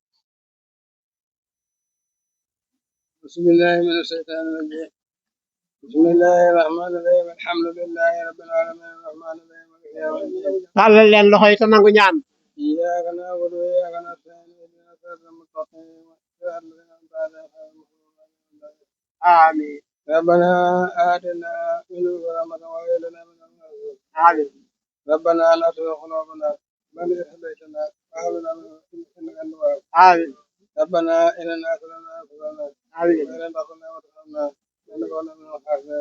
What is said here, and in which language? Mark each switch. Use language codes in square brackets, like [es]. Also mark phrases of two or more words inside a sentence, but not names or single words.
[ar] بسم الله من الشيطان الرجيم بسم الله الرحمن الرحيم الحمد لله رب العالمين الرحمن الرحيم مالك يوم الدين [wo] tàllal leen loxo yi te nangu ñaan [ar] إياك نعبد وإياك نستعين اهدنا الصراط المستقيم صراط الذين أنعمت عليهم amiin ربنا آتنا من لدنك رحمة وهب لنا من أمرنا رشدا amiin ربنا لا تزغ قلوبنا بعد إذ هديتنا وهب لنا من لدنك إنك أنت الوهاب amiin ربنا إننا ظلمنا أنفسنا amiin وإن لم تغفر لنا وترحمنا لنكونن من الخاسرين